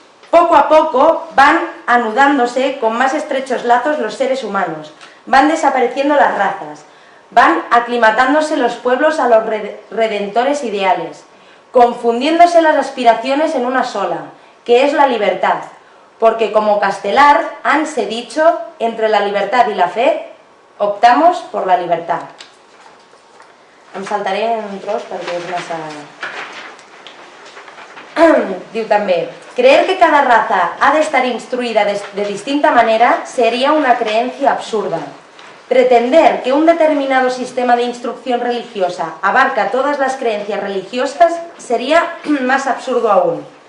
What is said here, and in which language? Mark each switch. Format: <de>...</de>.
<es>Poco a poco van anudándose con más estrechos lazos los seres humanos, van desapareciendo las razas, van aclimatándose los pueblos a los redentores ideales, confundiéndose las aspiraciones en una sola, que es la libertad, porque como Castelar hanse dicho, entre la libertad y la fe, optamos por la libertad.</es> <ca>Em saltaré un tros perquè és massa... Diu també,</ca> <es>creer que cada raza ha de estar instruida de distinta manera sería una creencia absurda. Pretender que un determinado sistema de instrucción religiosa abarca todas las creencias religiosas sería más absurdo aún.</es>